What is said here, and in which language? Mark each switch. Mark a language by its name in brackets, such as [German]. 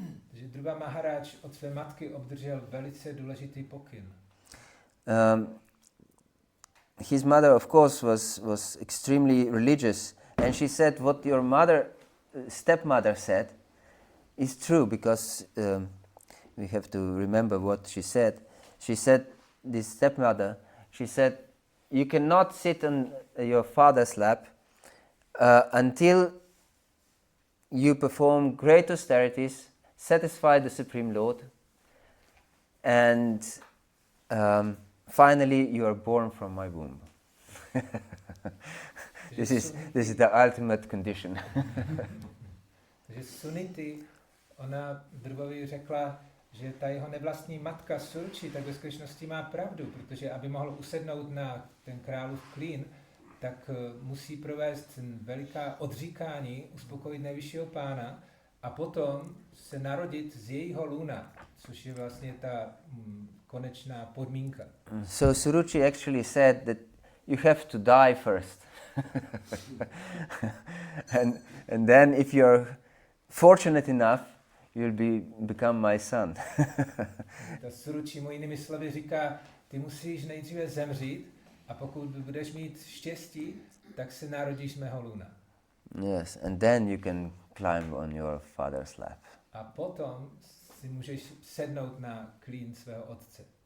[Czech] Takže Dhruva Maharaj od své matky obdržel velice důležitý pokyn. [English] His mother, of course, was extremely religious, and she said, "What your stepmother said, is true." Because we have to remember what she said. She said, this stepmother, she said, "You cannot sit on your father's lap until you perform great austerities, satisfy the Supreme Lord, and finally you are born from my womb." This is the ultimate condition. [Czech] Takže Suniti, ona Dhruvovi řekla, že ta jeho nevlastní matka Suruči tak ve skutečnosti má pravdu, protože aby mohl usednout na ten králův klín, tak musí provést veliká odříkání, uspokojit nejvyššího pána a potom se narodit z jejího lůna, což je vlastně ta konečná podmínka. [English] So Suruchi actually said that you have to die first. and then if you're fortunate enough, you'll become my son. [Czech] Ta Suruchi mu jinými slovy říká, ty musíš nejdříve zemřít a pokud budeš mít štěstí, tak se narodíš z mého lůna. [English] Yes, and then you can climb on your father's lap. [Czech] A potom si můžeš sednout na klín svého otce.